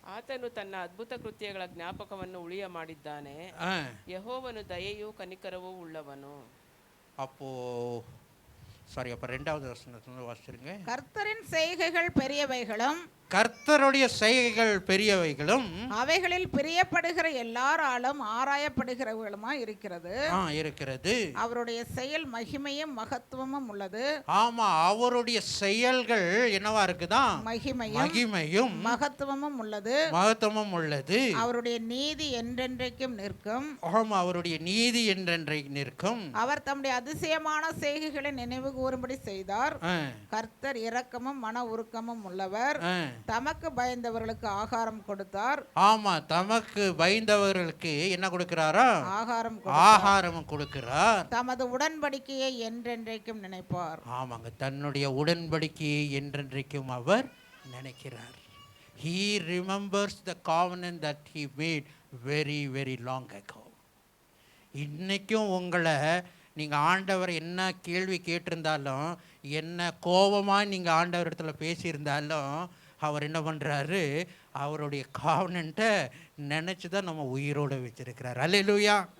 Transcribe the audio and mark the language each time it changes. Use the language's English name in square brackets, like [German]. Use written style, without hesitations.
[Kannada] ಆತನು ತನ್ನ ಅದ್ಭುತ ಕೃತ್ಯಗಳ ಜ್ಞಾಪಕವನ್ನು ಉಳಿಯ ಮಾಡಿದ್ದಾನೆ. ಯೆಹೋವನು ದಯೆಯೂ ಕನಿಕರವೂ ಉಳ್ಳವನು. [Tamil] அப்போ சாரி, அப்போ 2வது வசனத்துல வாசிச்சிருங்க. கர்த்தரின் செய்கைகள் பெரியவைகளும், கர்த்தருடைய செய்கைகள் பெரியவைகளும், அவைகளில் பிரியப்படுகிற எல்லாராலும் ஆராயப்படுகிறவர்களுமா இருக்கிறது. இருக்கிறது. அவருடைய செயல் மகிமையும் மகத்துவமும் உள்ளது. ஆமா, அவருடைய செயல்கள் என்னவா இருக்குதா? மகிமையும் மகத்துவமும் உள்ளது. அவருடைய நீதி என்றென்றைக்கும் நிற்கும். ஆமா, அவருடைய நீதி என்றென்றைக்கு நிற்கும். அவர் தம்முடைய அதிசயமான செய்கைகளை நினைவு கூறும்படி செய்தார். கர்த்தர் இரக்கமும் மன உருக்கமும் உள்ளவர். தமக்கு பயந்தவர்களுக்கு ஆகாரம் கொடுத்தார். ஆமா, தமக்கு பயந்தவர்களுக்கு என்ன கொடுக்கிறாரா? ஆகாரம் கொடுக்கிறார். தமது உடன்படிக்கையை என்றென்றைக்கும் நினைப்பார். ஆமாங்க, தன்னுடைய உடன்படிக்கையை என்றென்றைக்கும் அவர் நினைக்கிறார். [English] He remembers the covenant that he made very very long ago. [Tamil] இன்னைக்கும் உங்களை நீங்கள் ஆண்டவர் என்ன கேள்வி கேட்டிருந்தாலும், என்ன கோபமாக நீங்கள் ஆண்டவர் இடத்துல பேசியிருந்தாலும், அவர் என்ன பண்ணுறாரு, அவருடைய காவனன்ட்டை நினச்சி தான் நம்ம உயிரோடு வச்சிருக்கிறார். அல்லேலூயா.